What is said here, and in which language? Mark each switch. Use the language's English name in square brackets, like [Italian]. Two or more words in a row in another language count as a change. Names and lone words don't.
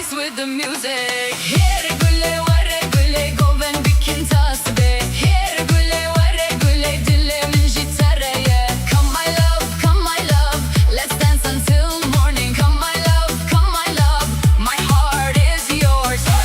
[English] with the music. [Kurdish] Here gule vare gule goven bikin tasbe. Here gule vare gule dilimin jitareye. [English] Come my love, let's dance until morning. Come my love, my heart is yours.